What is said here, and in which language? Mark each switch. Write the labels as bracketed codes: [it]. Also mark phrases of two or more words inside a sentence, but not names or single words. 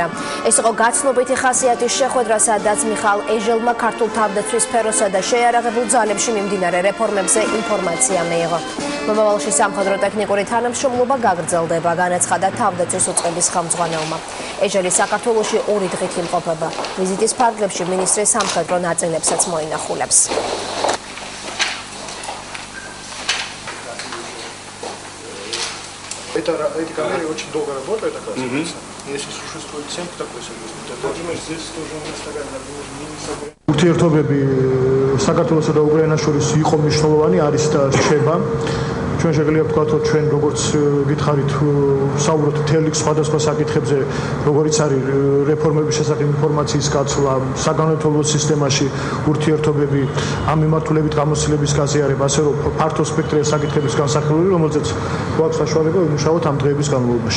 [ka] ეს იყო გაცნობითი ხასიათის შეხვედრა, სადაც მიხაილ ეჟელმა ქართულ თავდაცვის სფეროსა და შეიარაღებულ ძალებში მიმდინარე რეფორმებზე ინფორმაცია მიიღო. მომავალში სამხედრო ტექნიკური თანამშრომლობა გაგრძელდება, განაცხადა თავდაცვის უწყების ხელმძღვანელმა. ეჟელი საქართველოში 2 დღით იმყოფება. ვიზიტის ფარგლებში მინისტრი სამხედრო ნაწილებსაც მოინახულებს. [ru] Эти камеры очень долго работают, оказывается. Если существует 7 такой союзный, то здесь тоже мы стараемся. [ka] ურთიერთობები საქართველოსა და უკრაინას შორის იყო მნიშვნელოვანი, არის და რჩება. ჩვენ შეგიძლია ვთქვათ, რომ ჩვენ როგორც გითხარით, საუბრობთ მთელი სხვადასხვა საკითხებზე, როგორიც არის რეფორმების შესახებ ინფორმაციის გაცვლა, საგანმანათლებლო სისტემაში ურთიერთობები, ამ მიმართულებით გამოცდილების გაზიარება, ასე რომ ფართო სპექტრია საკითხების განსახილველი, რომელზეც გვაქვს საშუალება ვიმუშაოთ ამ დღეების განმავლობაში.